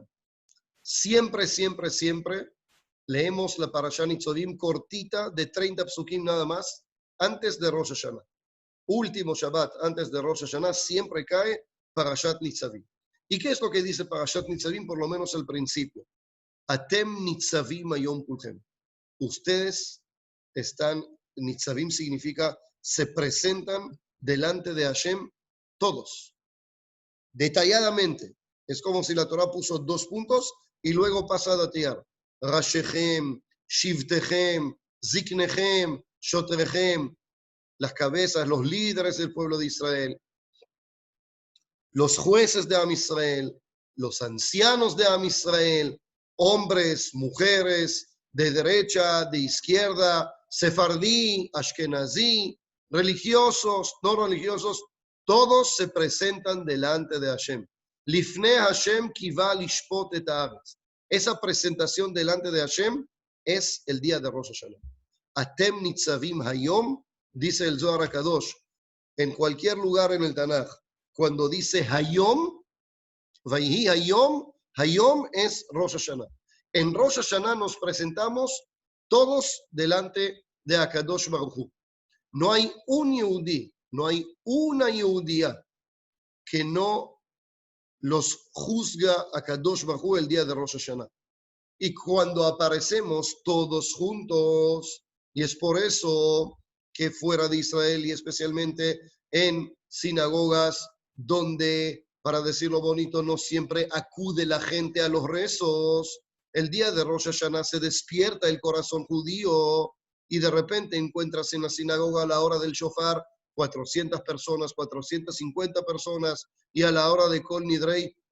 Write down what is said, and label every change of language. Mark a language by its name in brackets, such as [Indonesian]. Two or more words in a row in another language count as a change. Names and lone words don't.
[Spanish] Siempre leemos la parashá Nitzavim cortita de 30 psukim nada más antes de Rosh Hashanah. Último Shabbat antes de Rosh Hashanah siempre cae parashat Nitzavim. ¿Y qué es lo que dice parashat Nitzavim? Por lo menos al principio. [Hebrew] אתם נצבים היום כלכם. [Spanish] Ustedes están, Nitzavim significa se presentan delante de Hashem todos, detalladamente. Es como si la Torah puso 2 puntos y luego pasa a datear. [Hebrew] ראשיכם, שבטיכם, זקניכם, שטריכם, [Spanish] las cabezas, los líderes del pueblo de Israel, los jueces de Am Israel, los ancianos de Am Israel, hombres, mujeres, de derecha, de izquierda, sefardí, ashkenazí, religiosos, no religiosos, todos se presentan delante de Hashem. [Hebrew] לפני השם כי בא לשפט את הארץ. [Spanish] Esa presentación delante de Hashem es el día de Rosh Hashanah. [Hebrew] אתם נצבים היום, [Spanish] dice el Zohar HaKadosh, en cualquier lugar en el Tanaj, cuando dice hayom, [Hebrew] ויהי היום, [Spanish] hayom es Rosh Hashanah. En Rosh Hashanah nos presentamos todos delante de HaKadosh Baruj Hu. No hay un yehudí, no hay una yehudía que no los juzga a Kadosh Baruj Hu el día de Rosh Hashanah. Y cuando aparecemos todos juntos, y es por eso que fuera de Israel y especialmente en sinagogas donde, para decirlo bonito, no siempre acude la gente a los rezos, el día de Rosh Hashanah se despierta el corazón judío y de repente encuentras en la sinagoga a la hora del shofar 400 personas, 450 personas, y a la hora de Kol Nidrei